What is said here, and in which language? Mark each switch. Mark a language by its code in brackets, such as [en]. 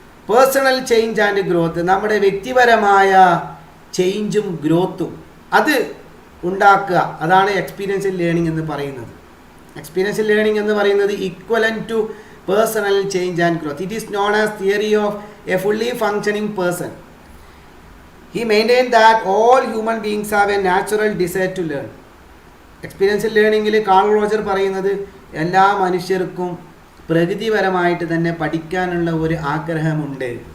[ml] Personal change and growth, നമ്മുടെ വ്യക്തിപരമായ ചേഞ്ചും ഗ്രോത്തും അത് ഉണ്ടാക്കുക, അതാണ് എക്സ്പീരിയൻഷ്യൽ ലേണിംഗ് എന്ന് പറയുന്നത്. [en] experiential learning [ml] എന്ന് പറയുന്നത് [en] Equivalent to personal change and growth. It is known as theory of a fully functioning person. He maintained that all human beings have a natural desire to learn. [ml] Experiential ലേണിങ്ങിൽ call Roger പറയുന്നത് എല്ലാ മനുഷ്യർക്കും പ്രകൃതിപരമായിട്ട് തന്നെ പഠിക്കാനുള്ള ഒരു ആഗ്രഹമുണ്ട്.